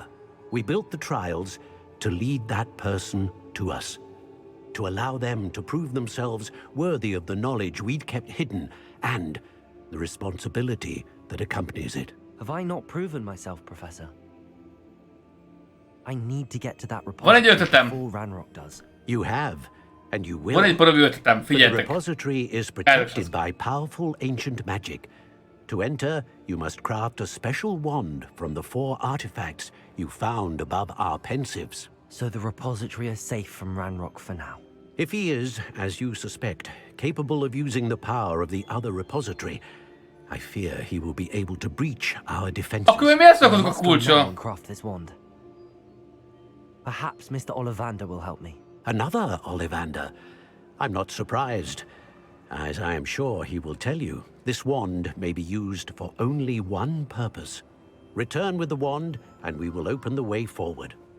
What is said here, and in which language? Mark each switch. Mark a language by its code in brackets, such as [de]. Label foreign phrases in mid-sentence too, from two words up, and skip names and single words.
[en] We built the trials to lead that person to us, to allow them to prove themselves worthy of the knowledge we'd kept hidden and the responsibility that accompanies it. Have I not proven myself, Professor? I need to get to that repository before Ranrock does. You have, and you will. [hu] Van egy darab ötletem, [en] But the [hu] figyeljetek. [en] repository is protected by powerful ancient magic. To enter, you must craft a special wand from the 4 artifacts you found above our pensives. So the repository is safe from Ranrock for now. If he is, as you suspect, capable of using the power of the other repository, I fear he will be able to breach our defenses. [hu] Akkor mi ezt akarunk a kulcsa? [en] Craft this wand. Perhaps Mr. Ollivander will help me. Another Ollivander? I'm not surprised, as I am sure he will tell you. This wand may be used for only one purpose. Return with the wand, and we will open the way forward.